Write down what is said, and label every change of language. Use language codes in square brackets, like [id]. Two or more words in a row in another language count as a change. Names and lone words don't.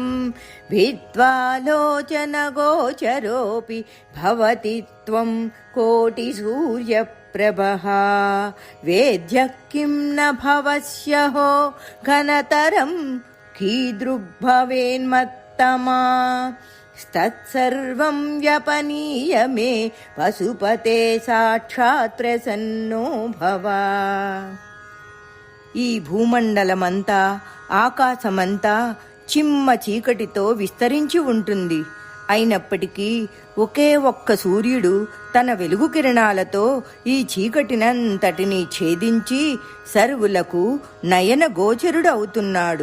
[sa] भित्त्वालोचनगोचरोऽपि भवति त्वं कोटिसूर्यप्रभः वेद्यः किं न भवस्यहो घनतरं कीदृग्भवेन्मत्तमा तत्सर्वं व्यपनीय मे पशुपते साक्षात् प्रसन्नो भव। [te] ఈ భూమండలమంతా ఆకాశమంతా చిమ్మ చీకటితో విస్తరించి ఉంటుంది. అయినప్పటికీ ఒకే ఒక్క సూర్యుడు తన వెలుగు కిరణాలతో ఈ చీకటినంతటినీ ఛేదించి సర్వులకు నయన గోచరుడవుతున్నాడు.